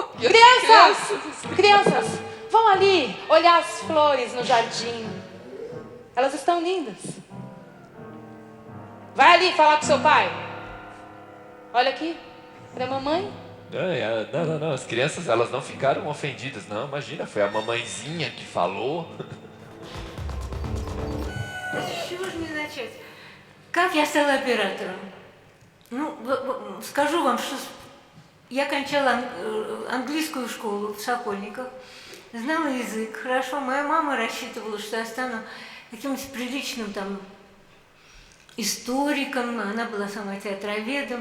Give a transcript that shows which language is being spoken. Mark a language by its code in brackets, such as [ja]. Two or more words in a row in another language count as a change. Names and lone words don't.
[pt] Crianças, vão ali olhar as flores no jardim. Elas estão lindas. Vai ali falar com seu pai. Olha aqui, pra mamãe. Não. As crianças, elas não ficaram ofendidas, não. Imagina, foi a mamãezinha que falou. [ru] С чего же мне начать? Как я стала оператором? Ну, скажу вам, что я кончала английскую школу в Сокольниках, знала язык хорошо. Моя мама рассчитывала, что я стану каким-то приличным там историком, она была сама театроведом.